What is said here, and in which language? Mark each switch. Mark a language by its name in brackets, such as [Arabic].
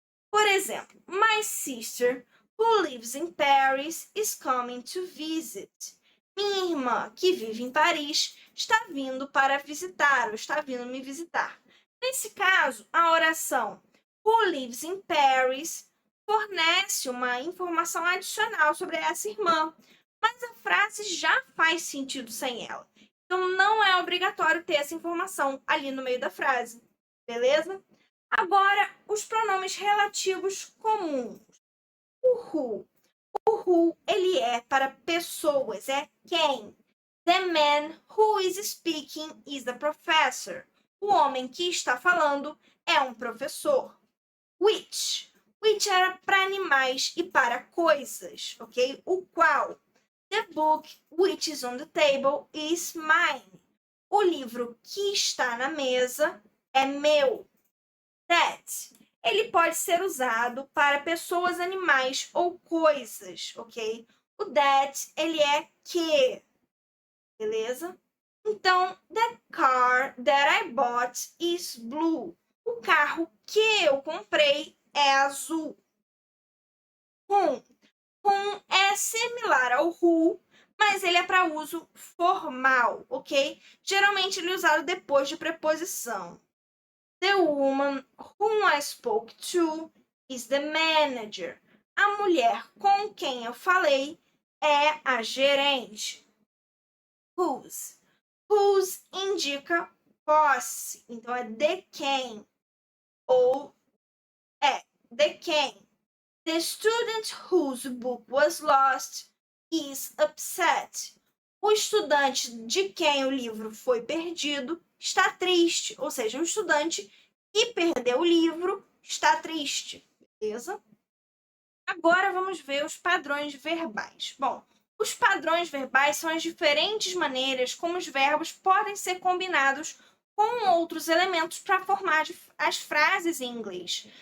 [Portuguese] Por exemplo, [English] my sister, who lives in Paris, is coming to visit. [Portuguese] Minha irmã, que vive em Paris, está vindo para visitar, ou está vindo me visitar. Nesse caso, a oração [English] who lives in Paris [Portuguese] fornece uma informação adicional sobre essa irmã, mas a frase já faz sentido sem ela. Então, não é obrigatório ter essa informação ali no meio da frase, beleza? Agora, os pronomes relativos comuns. O who. O who, ele é para pessoas, é quem. [English] The man who is speaking is the professor. [Portuguese] O homem que está falando é um professor. Which. Which era para animais e para coisas, ok? O qual. [English] The book which is on the table is mine. [Portuguese] O livro que está na mesa é meu. That. Ele pode ser usado para pessoas, animais ou coisas, ok? O that, ele é que, beleza? Então, [English] the car that I bought is blue. [Portuguese] O carro que eu comprei é azul. Whom. Whom é similar ao who, mas ele é para uso formal, ok? Geralmente ele é usado depois de preposição. [English] The woman whom I spoke to is the manager. [Portuguese] A mulher com quem eu falei é a gerente. Whose. Whose indica posse, então é de quem ou de quem. [English] The student whose book was lost is upset. [Portuguese] O estudante de quem o livro foi perdido está triste, ou seja, o estudante que perdeu o livro está triste, beleza? Agora vamos ver os padrões verbais. Bom, os padrões verbais são as diferentes maneiras como os verbos podem ser combinados com outros elementos para formar as frases em inglês.